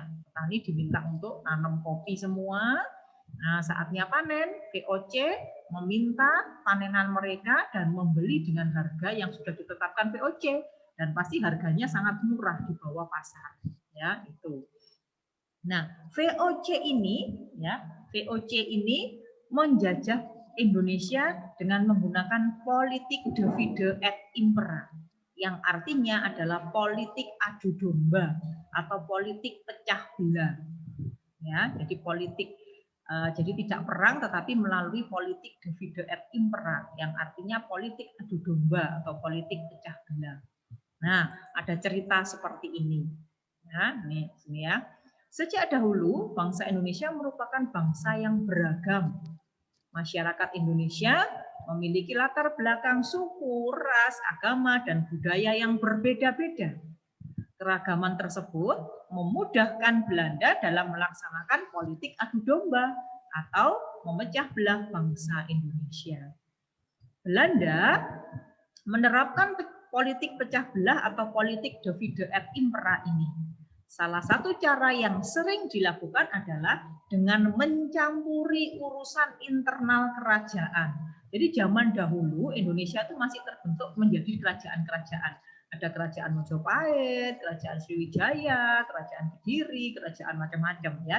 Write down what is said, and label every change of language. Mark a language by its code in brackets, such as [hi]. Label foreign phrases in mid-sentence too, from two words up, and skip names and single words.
[id] Petani diminta untuk nanam kopi semua. Nah, saatnya panen, VOC meminta panenan mereka dan membeli dengan harga yang sudah ditetapkan VOC, dan pasti harganya sangat murah di bawah pasar, ya, itu. Nah, VOC ini, ya, VOC ini menjajah Indonesia dengan menggunakan politik [la] divide et impera, [id] yang artinya adalah politik adu domba atau politik pecah belah. Ya, jadi jadi tidak perang tetapi melalui politik [la] divide et impera, [id] yang artinya politik adu domba atau politik pecah belah. Nah, ada cerita seperti ini. Nah, ini sini ya. Sejak dahulu bangsa Indonesia merupakan bangsa yang beragam. Masyarakat Indonesia memiliki latar belakang suku, ras, agama, dan budaya yang berbeda-beda. Keragaman tersebut memudahkan Belanda dalam melaksanakan politik adu domba atau memecah belah bangsa Indonesia. Belanda menerapkan politik pecah belah atau politik [la] divide et impera [id] ini. Salah satu cara yang sering dilakukan adalah dengan mencampuri urusan internal kerajaan. Jadi zaman dahulu Indonesia itu masih terbentuk menjadi kerajaan-kerajaan. Ada kerajaan Majapahit, kerajaan Sriwijaya, kerajaan Kediri, kerajaan macam-macam ya.